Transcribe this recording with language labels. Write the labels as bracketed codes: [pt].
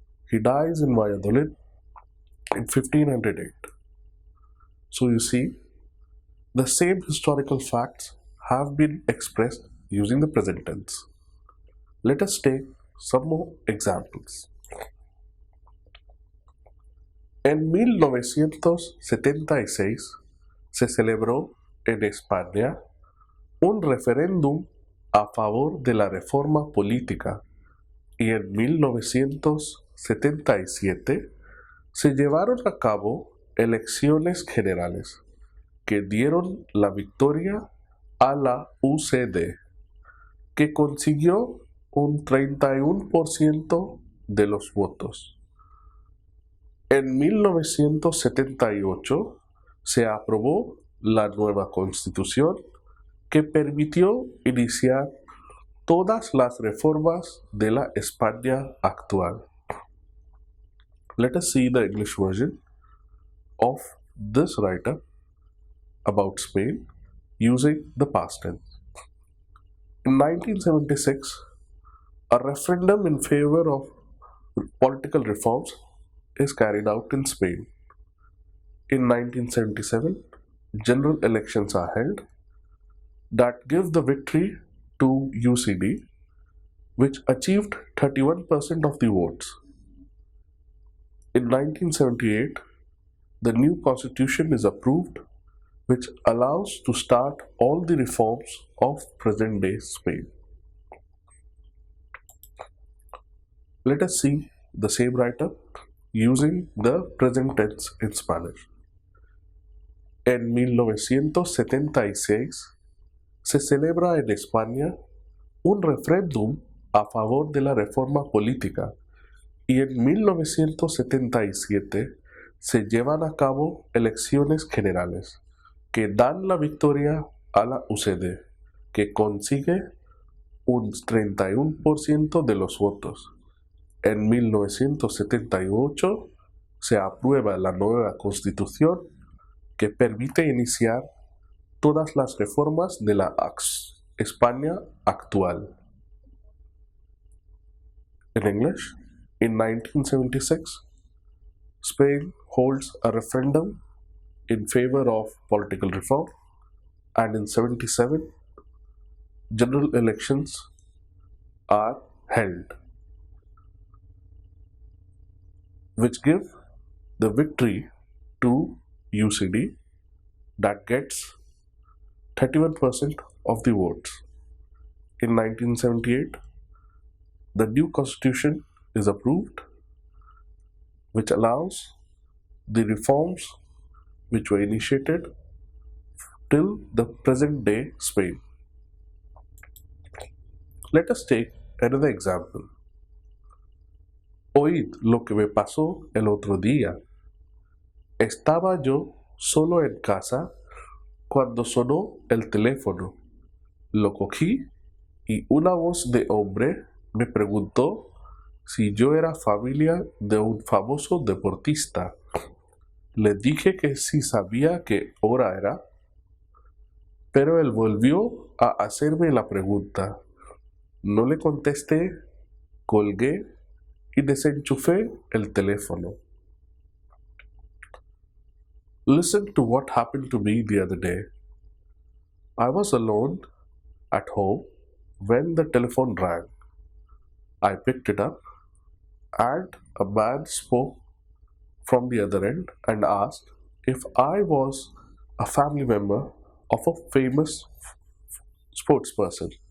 [en] He dies in Valladolid in 1508. So you see, the same historical facts have been expressed using the present tense. Let us take some more examples. [es] En 1976 se celebró en España un referéndum a favor de la reforma política y en 1977 se llevaron a cabo elecciones generales que dieron la victoria a la UCD, que consiguió un 31% de los votos. En 1978 se aprobó la nueva constitución que permitió iniciar todas las reformas de la España actual. [en] Let us see the English version of this write-up about Spain using the past tense. In 1976, a referendum in favor of political reforms is carried out in Spain. In 1977, general elections are held that give the victory to UCD, which achieved 31% of the votes. In 1978, the new constitution is approved, which allows to start all the reforms of present-day Spain. Let us see the same write-up using the present tense in Spanish. [es] En 1976 se celebra en España un referéndum a favor de la reforma política y en 1977 se llevan a cabo elecciones generales que dan la victoria a la UCD, que consigue un 31% de los votos. En 1978 se aprueba la nueva constitución que permite iniciar todas las reformas de la España actual. [en] In English, in 1976, Spain holds a referendum in favor of political reform, and in 77, general elections are held, which give the victory to UCD that gets 31% of the votes. In 1978, the new constitution is approved, which allows the reforms which were initiated till the present day Spain. Let us take another example. [es] Oíd lo que me pasó el otro día. Estaba yo solo en casa cuando sonó el teléfono. Lo cogí y una voz de hombre me preguntó si yo era familia de un famoso deportista. Le dije que sí sabía qué hora era, pero él volvió a hacerme la pregunta. No le contesté, colgué y desenchufé el teléfono. [en] Listen to what happened to me the other day. I was alone at home when the telephone rang. I picked it up and a man spoke from the other end and asked if I was a family member of a famous sports person.